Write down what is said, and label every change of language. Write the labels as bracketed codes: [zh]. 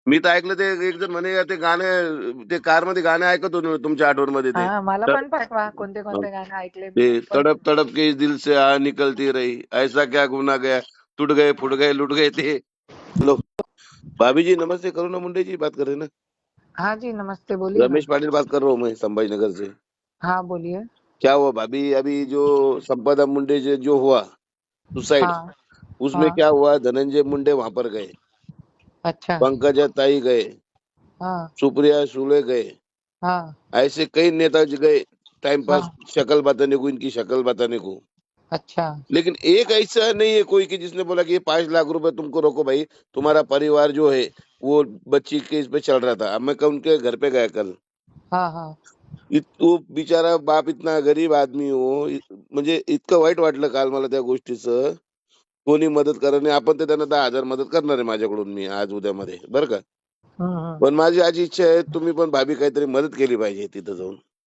[mr] मी तर ऐकलं ते एक जण म्हणे ते गाणे, ते कार मध्ये गाणे ऐकत होते तुमच्या आठवण ते. हा, मला त- पण पाठवा कोणते हा. कोणते गाणे ऐकले ते मी पण. [hi] तड़प तड़प के इस दिल से आ निकलती रही, ऐसा क्या गुना गया, टूट गए फुट गए लुट गए ते। हेलो भाभी जी, नमस्ते। करुणा मुंडे जी बात कर रहे हैं ना? हाँ जी, नमस्ते, बोलिए ना। रमेश पाटिल बात कर रहा हूँ मैं, संभाजी नगर से। हाँ, बोलिए। क्या हुआ भाभी, अभी जो संपदा मुंडे जो हुआ सुसाइड, हाँ। उसमें हाँ। क्या हुआ, धनंजय मुंडे वहां पर गए, अच्छा। पंकजा ताई गए, हाँ। सुप्रिया सुले गए, हाँ। ऐसे कई नेता जी गए टाइम पास, हाँ। शक्ल बताने को, इनकी शक्ल बताने को। अच्छा। लेकिन एक ऐसा नहीं है कोई कि जिसने बोला कि ये 5 लाख रुपए तुमको रोको भाई, तुम्हारा परिवार जो है वो बच्ची के इस पे चल रहा था। अब मैं कल उनके घर पे गया कल, हाँ। हाँ। तो बिचारा बाप इतना गरीब आदमी हो, [mr] म्हणजे इतकं वाईट वाटलं काल मला त्या गोष्टीचं। कोणी मदत करा नाही, आपण तर त्यांना 10,000 मदत करणार आहे माझ्याकडून, मी आज उद्यामध्ये बरं का। हम्म. पण माझी आज इच्छा आहे, तुम्ही पण भाभी काहीतरी मदत केली पाहिजे तिथं जाऊन।